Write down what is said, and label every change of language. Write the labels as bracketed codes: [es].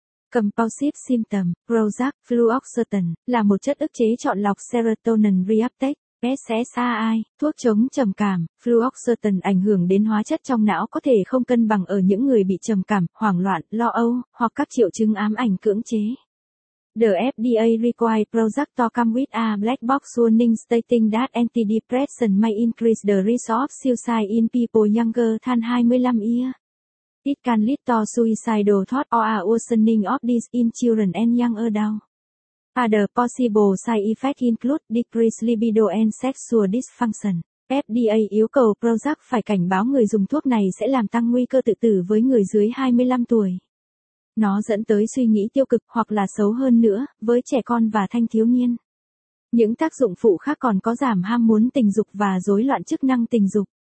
[en] Compulsive Symptom, [vi] Prozac, Fluoxetine, là một chất ức chế chọn lọc serotonin reuptake, SSRI, thuốc chống trầm cảm. Fluoxetine ảnh hưởng đến hóa chất trong não có thể không cân bằng ở những người bị trầm cảm, hoảng loạn, lo âu, hoặc các triệu chứng ám ảnh cưỡng chế. [en] The FDA requires Prozac to come with a black box warning stating that antidepressant may increase the risk of suicide in people younger than 25 years. It can lead to suicidal thoughts or a worsening of this in children and young adults. Other possible side effects include decreased libido and sexual dysfunction. [vi] FDA yêu cầu Prozac phải cảnh báo người dùng thuốc này sẽ làm tăng nguy cơ tự tử với người dưới 25 tuổi. Nó dẫn tới suy nghĩ tiêu cực hoặc là xấu hơn nữa, với trẻ con và thanh thiếu niên. Những tác dụng phụ khác còn có giảm ham muốn tình dục và rối loạn chức năng tình dục.